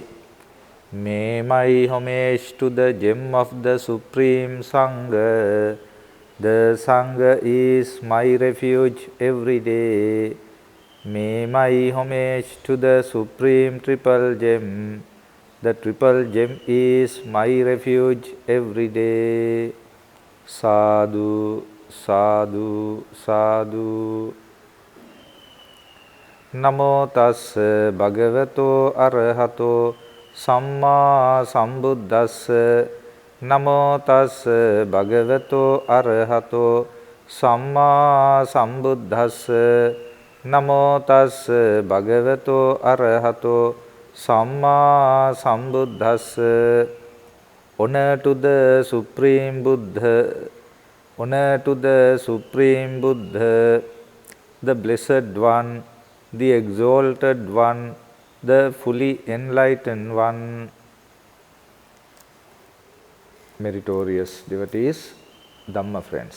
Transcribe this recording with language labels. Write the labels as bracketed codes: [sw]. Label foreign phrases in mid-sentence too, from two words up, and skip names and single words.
[en] May my homage to the gem of the Supreme Sangha. The Sangha is my refuge every day. May my homage to the Supreme Triple Gem. The Triple Gem is my refuge every day. [pi] Sadhu, sadhu, sadhu. Namo tassa bhagavato arahato Samma sambuddhassa. Namo tassa bhagavato arahato Samma sambuddhassa. Namo tassa bhagavato arahato Samma sambuddhassa. [en] Honor to the Supreme Buddha. Honor to the Supreme Buddha, the Blessed One, the Exalted One, the fully enlightened one. Meritorious devotees, Dhamma friends.